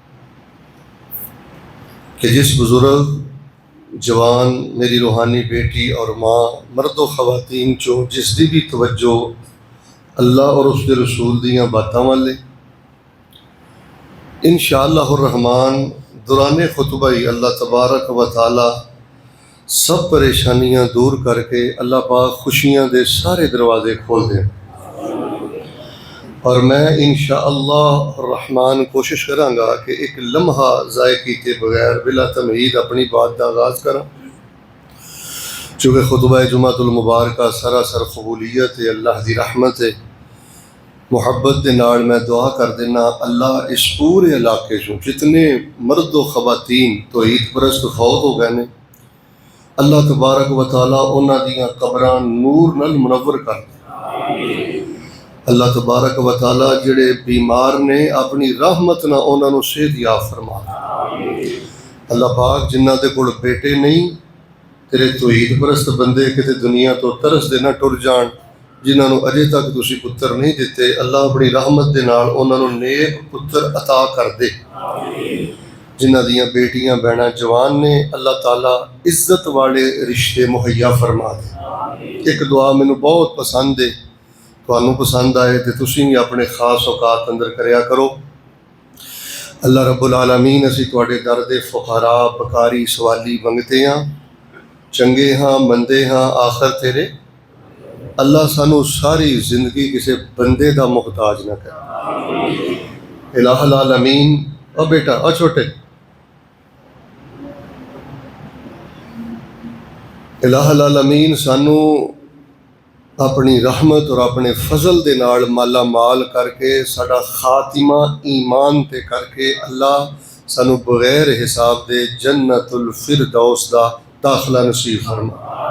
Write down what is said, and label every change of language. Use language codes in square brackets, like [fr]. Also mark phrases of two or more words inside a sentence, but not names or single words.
[ur] کہ جس بزرگ جوان میری روحانی بیٹی اور ماں مرد و خواتین چوں جس کی بھی توجہ اللہ اور اس کے رسول دیاں باتوں والے، ان شاء اللہ رحمان دوران خطبہ ہی [ar] الله تبارك وتعالى [ur] سب پریشانیاں دور کر کے اللہ پاک خوشیاں دے سارے دروازے کھول دیں. اور میں ان شاء اللہ رحمان کوشش کراں گا کہ ایک لمحہ ضائع کیے بغیر بلا تمہید اپنی بات کا آغاز کراں، چونکہ خطبہ جمعۃ المبارک سراسر قبولیت ہے، اللہ کی رحمت ہے. [pa] محبت کے نال میں دعا کر دینا، اللہ اس پورے علاقے چوں جتنے مرد و خواتین توحید پرست فوت ہو گئے نے, [ar] الله تبارك وتعالى [pa] انہاں دیاں قبراں نور نال منور کر دے. [ar] الله تبارك وتعالى [pa] جہڑے بیمار نے اپنی رحمت نال انہاں نوں صحت یاب فرما دے. اللہ پاک جنہاں دے کول بیٹے نہیں، تیرے توحید پرست بندے کتے دنیا تو ترس دے نہ ٹر جان، جنہوں نے اجے تک تسی پتر نہیں دتے، اللہ اپنی رحمت دے نال انہوں نے نیک پتر عطا کر دے. جنہاں دیاں بیٹیاں بہناں جوان نے، اللہ تعالیٰ عزت والے رشتے مہیا فرما دے. ایک دعا مینوں بہت پسند ہے، تہانوں پسند آئے تو تسی بھی اپنے خاص اوقات اندر کریا کرو. [ar] الله رب العالمين, [pa] اسیں تہاڈے در دے فقرا بھکاری سوالی منگتے ہاں، چنگے ہاں مندے ہاں آخر تیرے. اللہ سانوں ساری زندگی کسی بندے کا محتاج نہ کر. [ar] إله العالمين. [pa] او بیٹا او چھوٹے, [ar] إله العالمين [pa] سانوں اپنی رحمت اور اپنے فضل دے نال مالا مال کر کے ساڈا خاتمہ ایمان تے کر کے اللہ سانوں بغیر حساب دے جنت الفردوس دا داخلہ نصیب فرما.